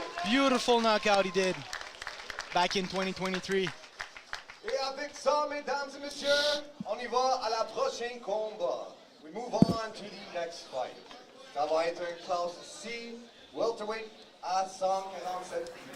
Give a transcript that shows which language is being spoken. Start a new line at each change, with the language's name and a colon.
English: Beautiful knockout he did back in 2023.
French: Et avec ça, mesdames et messieurs, on y va à la prochaine combat.
English: We move on to the next fight.
French: Ça va être un classe C, welterweight à 147.